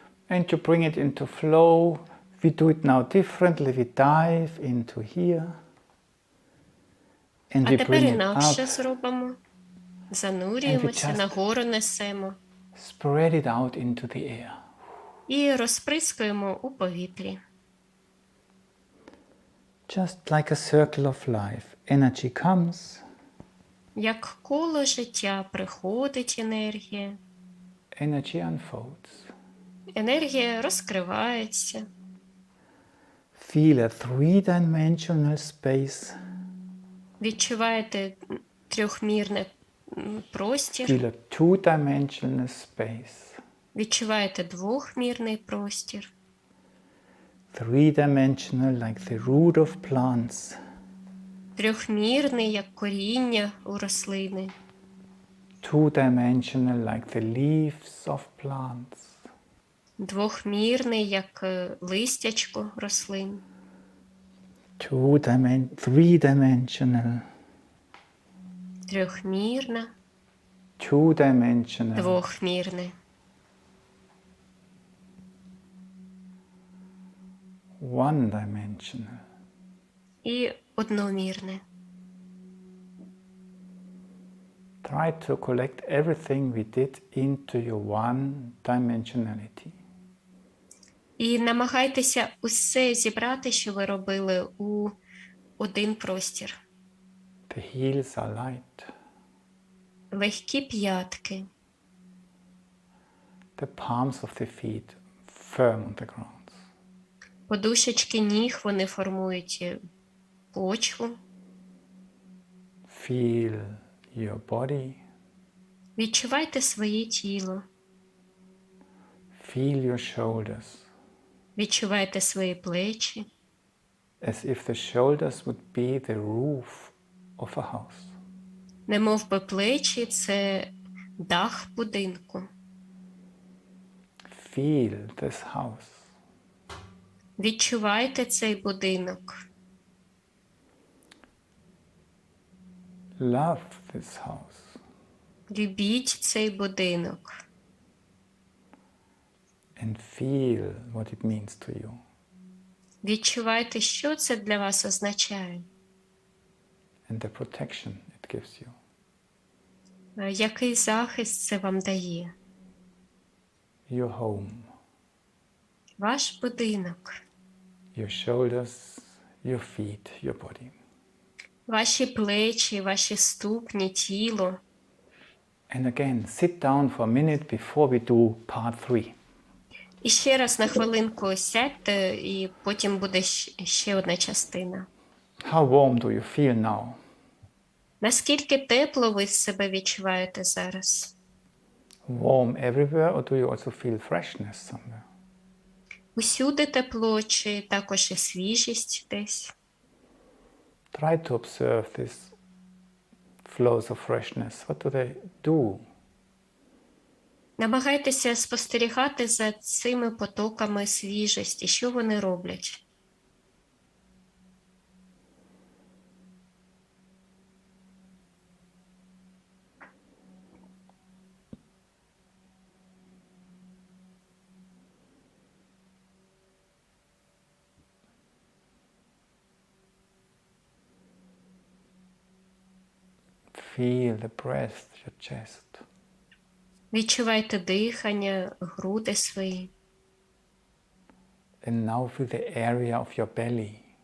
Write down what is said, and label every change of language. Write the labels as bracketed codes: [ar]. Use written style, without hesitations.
[en] And to bring it into flow, we do it now differently. We dive into here. And [uk] А [en] we [uk] тепер [en] bring it [uk] інакше [en] up, [uk] зробимо. Занурюємося, [en] just- [uk] нагору несемо [en] spread it out into the air. [uk] і розприскуємо у повітрі. [en] Just like a circle of life. Energy comes, [uk] Як коло життя приходить енергія, [en] energy unfolds. [uk] енергія розкривається. [en] Feel a three-dimensional space. [uk] Відчуваєте трьохмірний простір, [en] Feel a two-dimensional space. [uk] відчуваєте двохмірний простір, [en] Three-dimensional like the root of plants. [uk] трьохмірний, як коріння у рослини, [en] Two-dimensional like the leaves of plants. [uk] двохмірний, як листячко рослин, [en] Three-dimensional, [uk] трьохмірна, [en] two-dimensional, [uk] двохмірне, [en] one-dimensional. [uk] і одномірне. [en] Try to collect everything we did into your one-dimensionality. [uk] І намагайтеся усе зібрати, що ви робили, у один простір. [en] The heels are light. [uk] Легкі п'ятки, [en] The palms of the feet firm on the ground. [uk] подушечки ніг, вони формують почву. [en] Feel your body. [uk] Відчувайте своє тіло, [en] Feel your shoulders. [uk] відчувайте свої плечі, [en] As if the shoulders would be the roof of a house. [uk] немов би плечі – це дах будинку. [en] Feel this house. [uk] Відчувайте цей будинок, [en] Love this house. [uk] любіть цей будинок [en] And feel what it means to you. [uk] відчувайте, що це для вас означає, [en] And the protection it gives you. [uk] який захист це вам дає. [en] Your home. [uk] Ваш будинок, [en] Your shoulders, your feet, your body. [uk] ваші плечі, ваші ступні, тіло. [en] And again, sit down for a minute before we do part 3. [uk] І ще раз на хвилинку сядьте, і потім буде ще одна частина. [en] How warm do you feel now? [uk] Наскільки тепло ви себе відчуваєте зараз? [en] Warm everywhere, or do you also feel freshness somewhere? [uk] Усюди тепло, чи також і свіжість десь? [en] Try to observe these flows of freshness. What do they do? [uk] Намагайтеся спостерігати за цими потоками свіжості, що вони роблять. [en] Feel the breath, your chest. [uk] Відчувайте дихання, груди свої. [en] And now feel the area of your belly.